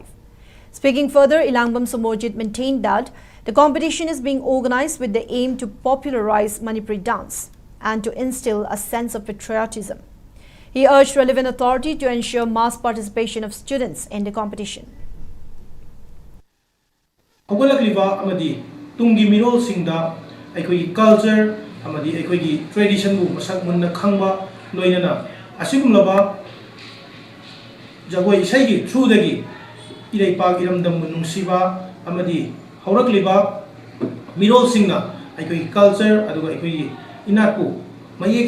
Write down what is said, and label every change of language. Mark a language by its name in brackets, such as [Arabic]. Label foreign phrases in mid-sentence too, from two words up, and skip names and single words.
[English] Speaking further, Ilangbam Somojit maintained that the competition is being organized with the aim to popularize Manipuri dance and to instill a sense of patriotism. He urged relevant authority to ensure mass participation of students in the competition. [Manipuri] Tungi mirol singda aikoi culture amadi aikoi tradition bu masak munna khangba loinana asigum laba jagoi isai gi through dagi irei pag iram dam nungsiba amadi haurakliba mirol singna aikoi culture aduga aikoi inatpu mayek